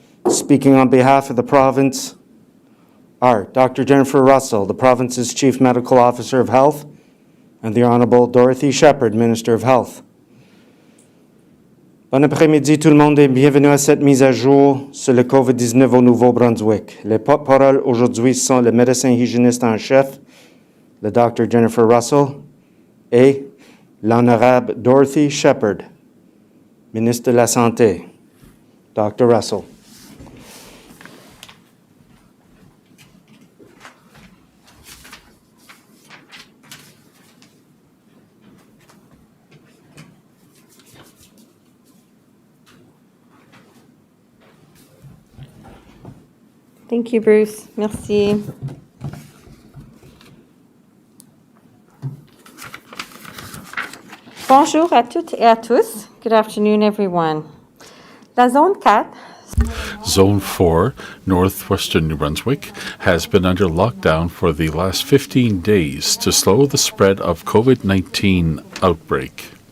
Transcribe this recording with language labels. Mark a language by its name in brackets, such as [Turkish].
[English] Speaking on behalf of the province are Dr. Jennifer Russell, the province's Chief Medical Officer of Health, and the Honourable Dorothy Shepherd, Minister of Health. [French] Bon après-midi tout le monde et bienvenue à cette mise à jour sur le COVID-19 au Nouveau-Brunswick. Les porte-paroles aujourd'hui sont le médecin hygiéniste en chef, le Dr. Jennifer Russell, et l'Honorable Dorothy Shepherd, Ministre de la Santé. Dr. Russell. [English] Thank you, Bruce. Merci. [French] Bonjour à toutes et à tous. [English] Good afternoon, everyone. [French] La zone 4. [English] Zone 4, northwestern New Brunswick, has been under lockdown for the last 15 days to slow the spread of COVID-19 outbreak.